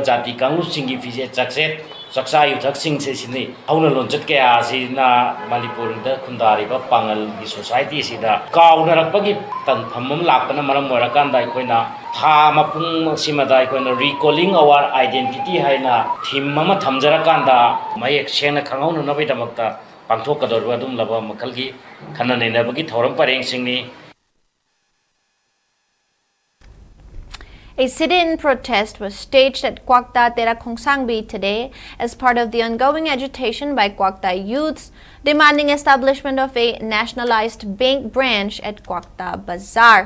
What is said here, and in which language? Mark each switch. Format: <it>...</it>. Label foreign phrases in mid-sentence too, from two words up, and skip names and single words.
<mni>ꯖꯥꯇꯤ ꯀꯥꯡꯂꯨꯞꯁꯤꯡꯒꯤ ꯐꯤꯖꯦꯠ ꯆꯥꯛꯆꯦꯠ ꯆꯥꯛꯆꯥ ꯌꯨꯊꯛꯁꯤꯡꯁꯤ ꯁꯤꯅꯤ ꯍꯧꯅ ꯂꯣꯟꯆꯠ ꯀꯌꯥ ꯑꯁꯤꯅ ꯃꯅꯤꯄꯨꯔꯗ ꯈꯨꯟꯗꯥꯔꯤꯕ ꯄꯥꯡꯒꯜꯒꯤ ꯁꯣꯁꯥꯏꯇꯤꯁꯤꯗ ꯀꯥꯎꯅꯔꯛꯄꯒꯤ ꯇꯟꯐꯝ ꯑꯃ ꯂꯥꯛꯄꯅ ꯃꯔꯝ ꯑꯣꯏꯔꯀꯥꯟꯗ ꯑꯩꯈꯣꯏꯅ ꯊꯥ ꯃꯄꯨꯡ ꯑꯁꯤꯃꯗ ꯑꯩꯈꯣꯏꯅ</mni> <en>Recalling Our Identity</en> <mni>ꯍꯥꯏꯅ ꯊꯤꯝ ꯑꯃ ꯊꯝꯖꯔꯀꯥꯟꯗ ꯃꯌꯦꯛ ꯁꯦꯡꯅ ꯈꯪꯍꯧꯅꯅꯕꯒꯤꯗꯃꯛꯇ ꯄꯥꯡꯊꯣꯛꯀꯗꯧꯔꯤꯕ ꯑꯗꯨꯝꯂꯕ ꯃꯈꯜꯒꯤ ꯈꯟꯅ ꯅꯩꯅꯕꯒꯤ ꯊꯧꯔꯝ ꯄꯔꯦꯡꯁꯤꯡꯅꯤ.</mni> <en>A sit-in protest was staged at Kwakta Tera Khongsangbi today as part of the ongoing agitation by Kwakta youths demanding establishment of a nationalized bank branch at Kwakta Bazaar.</en>